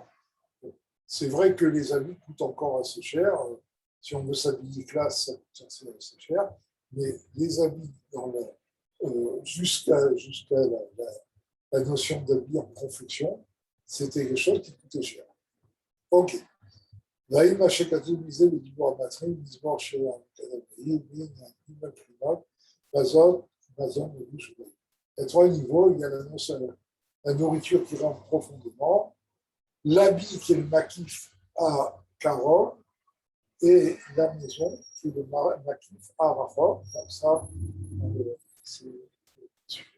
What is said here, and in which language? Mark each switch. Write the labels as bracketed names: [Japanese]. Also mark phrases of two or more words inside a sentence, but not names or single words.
[French] C'est vrai que les habits coûtent encore assez cher. Si on veut s'habiller classe, ça coûte assez cher. Mais les habits, jusqu'à la notion d'habits en confection, c'était quelque chose qui coûtait cher. Ok. [Hebrew] והאם מה שכתוב מזה בדיבור המתחיל, מזמור שלנו כדאי, והנה מבחינת, מזון לבוש ובית. [French] À trois niveaux, il y a la nourriture qui rentre profondément, l'habit qui est le maquif à Carole, et la maison qui est le maquif à Raphaël. Comme ça, c'est super.